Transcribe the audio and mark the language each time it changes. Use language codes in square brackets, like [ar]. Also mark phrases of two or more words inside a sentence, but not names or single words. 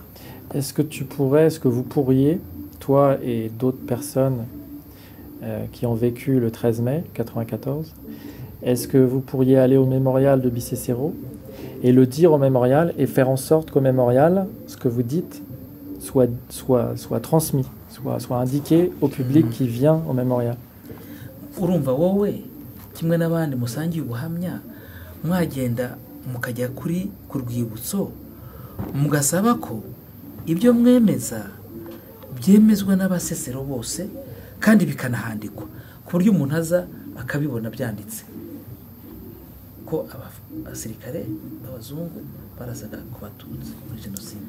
[fr] Est-ce que vous pourriez, toi et d'autres personnes qui ont vécu le 13 mai 1994, est-ce que vous pourriez aller au mémorial de Bicécéro et le dire au mémorial et faire en sorte qu'au mémorial, ce que vous dites soit transmis, soit indiqué au public qui vient au mémorial? [rw] Urumva wowe kimwe n'abandi musangiye ubuhamya mwagenda mukajya ku rwibutso mugasaba ko ibyo mwemeza byemezwa n'abasesero bose kandi bikanahandikwa ku buryo umuntu aza akabibona byanditse ko abasirikare b'abazungu barasaga ku batutsi muri jenoside.